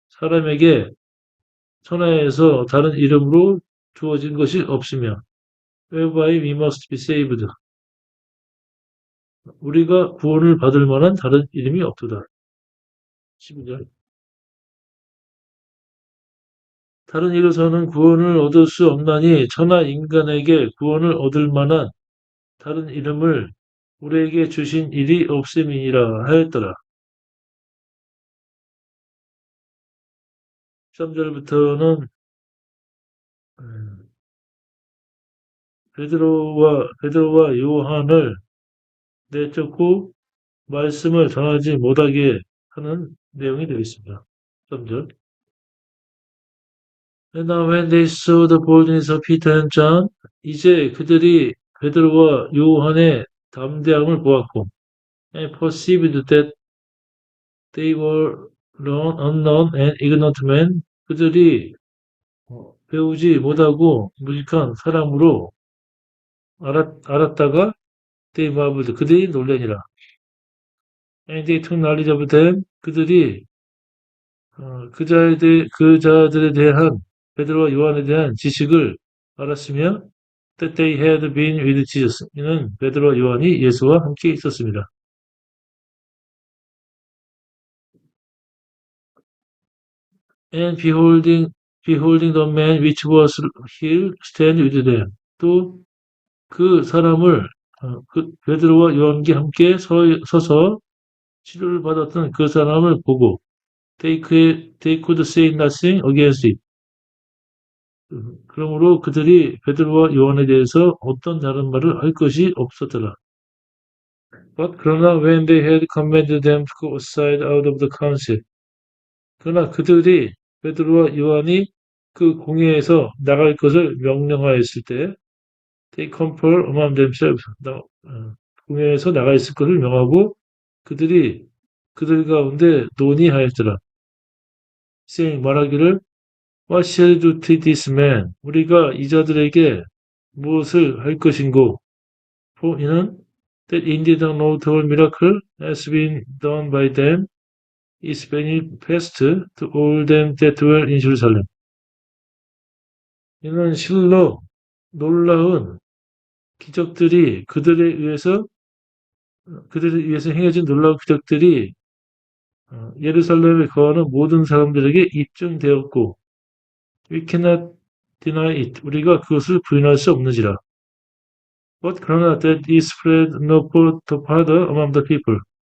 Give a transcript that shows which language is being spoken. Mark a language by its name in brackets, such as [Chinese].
[Korean] 사람에게 천하에서 다른 이름으로 주어진 것이 없으며. [English] Whereby we must be saved. [Korean] 우리가 구원을 받을 만한 다른 이름이 없도다. 12절. 다른 이로서는 구원을 얻을 수 없나니 천하 인간에게 구원을 얻을 만한 다른 이름을 우리에게 주신 일이 없음이니라 하였더라. 13절부터는 베드로와 요한을 내쫓고 말씀을 전하지 못하게 하는 내용이 되겠습니다. 13절. [English] And now when they saw the boldness of Peter and John, [Korean] 이제 그들이 베드로와 요한의 담대함을 보았고, [English] and perceived that they were unknown and ignorant men, [Korean] 그들이 배우지 못하고 무식한 사람으로 알았다가 [English] they marveled, [Korean] 그들이 놀라니라. [English] And they took knowledge of them, [Korean] 그들이 그 자들에 대한 베드로와 요한에 대한 지식을 알았으며 [English] that they had been with Jesus. [Korean] 이는 베드로와 요한이 예수와 함께 있었습니다. [English] And beholding the man which was healed stand with them. [Korean] 또 그 사람을 베드로와 요한과 함께 서서 치료를 받았던 그 사람을 보고 [English] they could say nothing against it. [Korean] 그러므로 그들이 베드로와 요한에 대해서 어떤 다른 말을 할 것이 없었더라. [English] But [Korean] 그러나 [English] when they had commanded them to go aside out of the council, [Korean] 그러나 그들이 베드로와 요한이 그 공회에서 나갈 것을 명령하였을 때, [English] they compel among themselves, [Korean] 공회에서 나가 있을 것을 명하고 그들이 그들 가운데 논의하였더라. [English] saying [Korean] 말하기를 [English] What shall we do to this man? [Korean] 우리가 이 자들에게 무엇을 할 것인고? [English] For [Korean] 이는 [English] that indeed a notable miracle has been done by them is manifest to all them that dwell in Jerusalem. [Korean] 이는 실로 놀라운 기적들이 그들에 의해서 행해진 놀라운 기적들이 예루살렘에 거하는 모든 사람들에게 입증되었고 [English] we cannot deny it. [Korean] 우리가 그것을 부인할 수 없는지라. [English] But [Korean] 그러나 [English] that is spread no further among the people.